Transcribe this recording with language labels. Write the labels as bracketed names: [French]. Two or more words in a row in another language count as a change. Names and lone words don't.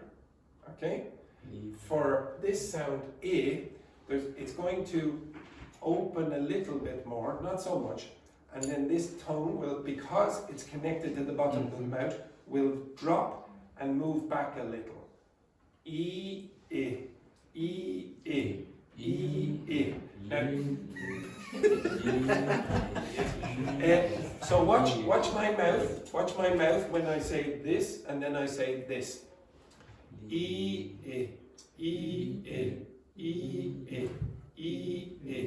[English] Okay, for this sound E, it's going to open a little bit more, not so much, and then this tongue will, because it's connected to the bottom of the mouth, will drop and move back a little. E, E, E, E, E, E. Now, so watch my mouth. Watch my mouth when I say this, and then I say this. E, E, E, E, E, E, E, E.